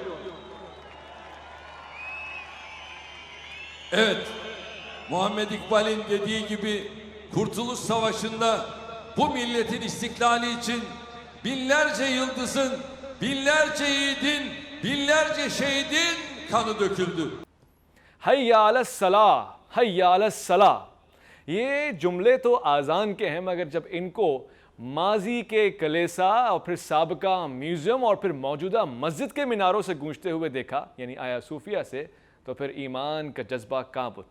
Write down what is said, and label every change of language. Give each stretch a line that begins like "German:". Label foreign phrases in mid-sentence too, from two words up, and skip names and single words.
Turkish: Evet, Muhammed İkbal'in dediği gibi Kurtuluş Savaşı'nda bu milletin istiklali için binlerce yıldızın, binlerce yiğidin, binlerce şehidin kanı döküldü.
Arabic: حی علی الصلاح، حی علی الصلاح،
Urdu: یہ جملے تو آذان کے ہیں، مگر جب ان کو ماضی کے کلیسا اور پھر سابقہ میوزیم اور پھر موجودہ مسجد کے میناروں سے گونجتے ہوئے دیکھا، یعنی آیا صوفیہ سے، تو پھر ایمان کا جذبہ کانپ اٹھا۔